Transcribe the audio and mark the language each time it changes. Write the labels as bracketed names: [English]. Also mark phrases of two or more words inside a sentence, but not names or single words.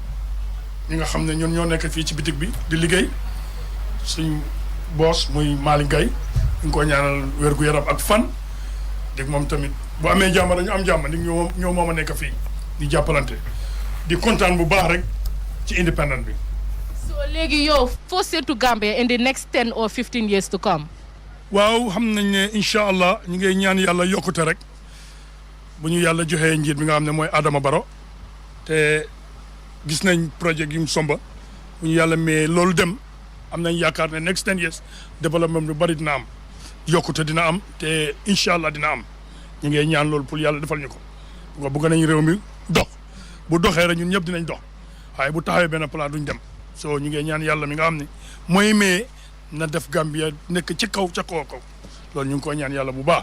[Wolof] ñi nga xam ne ñun ñoo nekk fii ci bitik bi di liggéey suñ boss muy Malick Gaye ñu ngi ko ñaanal wér gu yaram ak fan dégg moom tamit bu amee jàmm rek ñu am jàmm nit ñoo moom a nekk fii di jàppalante di kontaan bu baax rek ci independent bi. [English] so [Wolof] léegi yow foo seetu [English] Gambia in the next 10 or 15 years to come. [Wolof] waaw xam nañ ne incha allah ñu ngi ñaan yàlla yokkute rek bu ñu yàlla joxee njiit bi nga xam ne mooy Adama Barrow te gis nañ projet yi mu somba bu ñu yàlla mais loolu dem am nañ yaakaar ne [English] next 10 years [Wolof] développement lu bari dina am yokkute dina am te incha allah dina am ñu ngi ñaan loolu pour yàlla defal ñu ko. bu ko bëgg nañ réew mi dox bu doxee rek ñun ñëpp dinañ dox waaye bu taxawee benn plan duñ dem soo ñu ngi ñaan yàlla mi nga xam ne mooy mais na def Gambia nekk ci kaw ca kaw loolu ñu ngi ko ñaan yàlla bu baax.